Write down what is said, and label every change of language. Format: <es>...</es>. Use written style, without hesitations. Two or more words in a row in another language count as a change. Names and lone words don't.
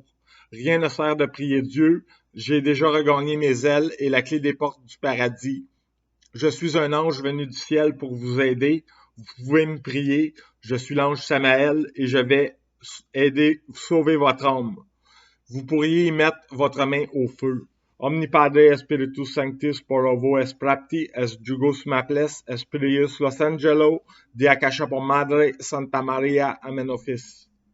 <fr>Rien ne sert de prier Dieu. J'ai déjà regagné mes ailes et la clé des portes du paradis. Je suis un ange venu du ciel pour vous aider. Vous pouvez me prier. Je suis l'ange Samaël et je vais sauver votre âme. Vous pourriez y mettre votre main au feu. Omni Padre Spiritus Sanctis por ovo es prapti es jugos maples Espirius Los Angelos de Akasha por Madre Santa Maria Amen Office.</fr>